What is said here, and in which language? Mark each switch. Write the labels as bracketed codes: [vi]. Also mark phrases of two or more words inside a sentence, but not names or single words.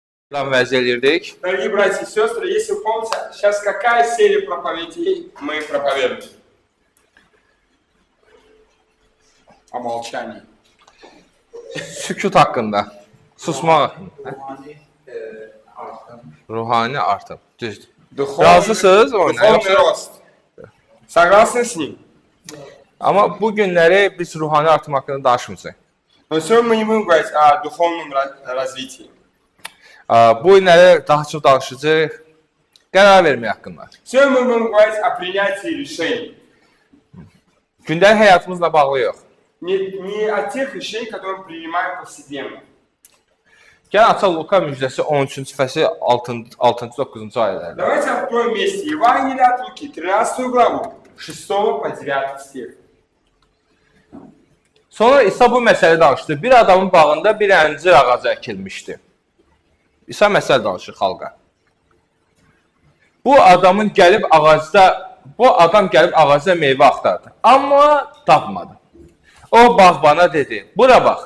[az] Vəz eləyirdik. [ru] Дорогие братья и сестры, если вы помните, сейчас какая серия проповедей мы проповедуем? О молчании. [az] Sükut haqqında, susmaq haqqında. Ruhani artım. Düzdür. Razısınız oyuna? [ru] Духовный рост. Согласны с ним? [az] Amma bu günləri biz ruhani artım haqqında danışmayacağıq. [ru] Но сегодня мы не будем говорить о духовном развитии. [az] Bu günləri daha çox danışacağıq qərar vermək haqqında. [ru] Сегодня мы будем говорить о принятии решений. [az] Gündəlik həyatımızla bağlı yox. [ru] Не о тех решениях, которые мы принимаем повседневно. [az] Gəlin açaq Luka müjdəsi 13-cü fəsil 6-9-cu ayələrdə. [ru] Давайте откроем вместе Евангелие от Луки, 13 главу, 6 по 9 стих. [az] Sonra İsa bu məsələ danışdı. Bir adamın bağında bir əncir ağacı əkilmişdi. İsa məsələ danışır xalqa. Bu adam gəlib ağacda meyvə axtardı. Amma tapmadı. O bağbana dedi, bura bax.